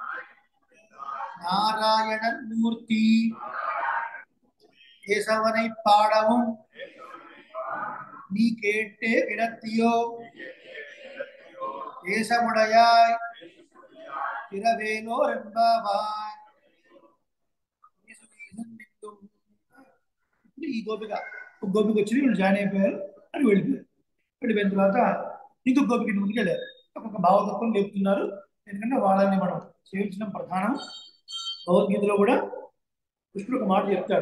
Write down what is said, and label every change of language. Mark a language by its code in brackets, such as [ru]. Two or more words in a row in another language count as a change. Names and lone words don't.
[ta] நாராயணன் மூர்த்தி கேசவனை பாடவும் நீ கேட்டே கிடத்தியோ தேசமுடையாய் திரவேலோர் என்பவாய். [te] ఈ గోపిక ఒక గోపిక వచ్చి వీళ్ళు జాయిన్ అయిపోయారు అని వెళ్ళిపోయారు. వెళ్ళిపోయిన తర్వాత ఇంకొక గోపిక ముందుకు వెళ్ళారు. ఒక్కొక్క భావతత్వం లేపుతున్నారు. ఎందుకంటే వాళ్ళని మనం సేవించడం ప్రధానం. భగవద్గీతలో కూడా కృష్ణుడు ఒక మాట చెప్తాడు.